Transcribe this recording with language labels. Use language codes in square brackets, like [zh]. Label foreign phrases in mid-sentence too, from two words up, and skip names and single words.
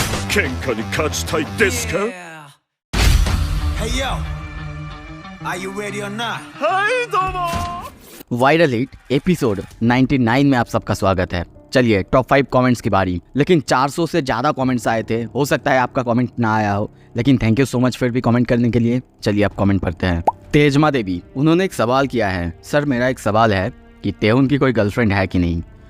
[ja] 喧嘩に勝ちたいですか？ [en] Hey yo, are you ready or not? [ja] はいどうも [hi] वायरल हिट एपिसोड 99 में आप सबका स्वागत है। चलिए [en] top 5 comments [hi] की बारी। लेकिन 400 से ज़्यादा कमेंट्स आए थे, हो सकता है आपका कमेंट ना आया हो, लेकिन [en] thank you so much [hi] फिर भी कमेंट करने के लिए। चलिए आप कमेंट पढ़ते हैं। तेजमा देवी, उन्होंने एक सवाल किया है। सर मेरा एक सवाल है कि तेहुन की कोई गर्लफ्रेंड है कि नहीं?